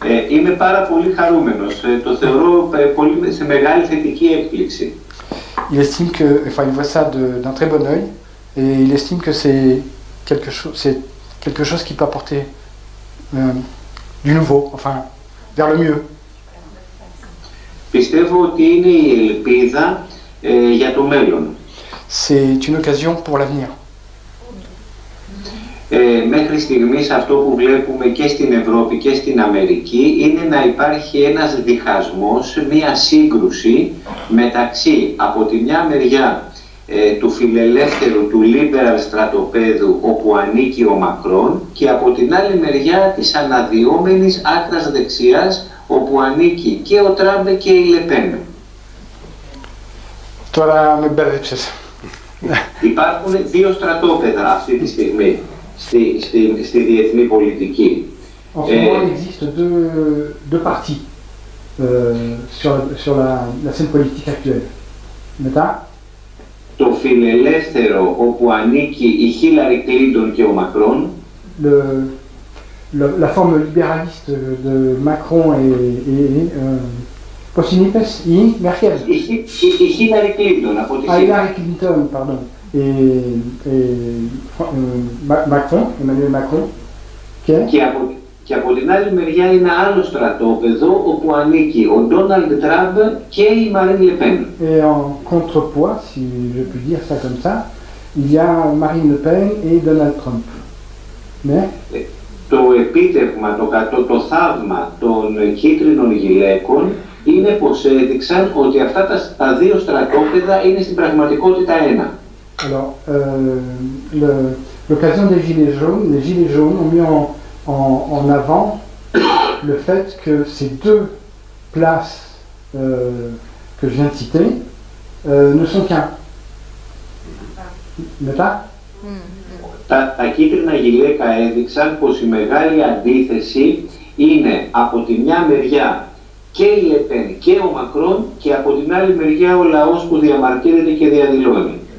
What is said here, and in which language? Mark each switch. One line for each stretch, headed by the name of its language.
Greek: Είμαι πάρα πολύ χαρούμενος. Το θεωρώ πολύ σε μεγάλη θετική έκπληξη.
French: Il estime que, enfin, il voit ça d'un très bon œil et il estime que c'est quelque chose qui peut apporter du nouveau, enfin, vers le mieux.
Greek: Πιστεύω ότι είναι η ελπίδα για το μέλλον.
French: C'est une occasion pour l'avenir.
Greek: Μέχρι στιγμής αυτό που βλέπουμε και στην Ευρώπη και στην Αμερική είναι να υπάρχει ένας διχασμός, μία σύγκρουση μεταξύ από τη μια μεριά του φιλελεύθερου, του liberal στρατοπέδου όπου ανήκει ο Μακρόν και από την άλλη μεριά της αναδυόμενης άκρας δεξιάς όπου ανήκει και ο Τραμπ και η Λεπέν. Τώρα με μπέρδεψες. Υπάρχουν δύο στρατόπεδα αυτή τη στιγμή στη διεθνή πολιτική.
French: En ce moment, il existe deux partis sur la scène politique actuelle.
Greek: Μετά, το φιλελεύθερο όπου ανήκει η Χίλαρη Κλίντον και ο Μακρόν.
French: La forme libéraliste de Macron et Posinipes y Merkel.
Greek: Η Χίλαρη Κλίντον από τη
French: Hillary Clinton, pardon. Et Macron, Emmanuel Macron.
Greek: Και από την άλλη μεριά είναι άλλο στρατόπεδο όπου ανήκει ο Ντόναλντ Τραμπ και η Μαρίν Λεπέν.
French: Et en contrepoids, si je puis dire ça comme ça, il y a Marine Le Pen et Donald Trump. Mais
Greek: το επίτευγμα, το θαύμα των κίτρινων γυλαίκων είναι πως έδειξαν ότι αυτά τα δύο στρατόπεδα είναι στην πραγματικότητα ένα.
French: Alors, l'occasion des Gilets jaunes, les Gilets jaunes ont mis en avant le fait que ces deux places que je viens de citer ne sont qu'un.
Greek: Μετά. Τα κίτρινα γυλαίκα έδειξαν πως η μεγάλη αντίθεση είναι από τη μια μεριά και η Λεπέν και ο Μακρόν και από την άλλη μεριά ο λαός που διαμαρτύρεται και διαδηλώνει.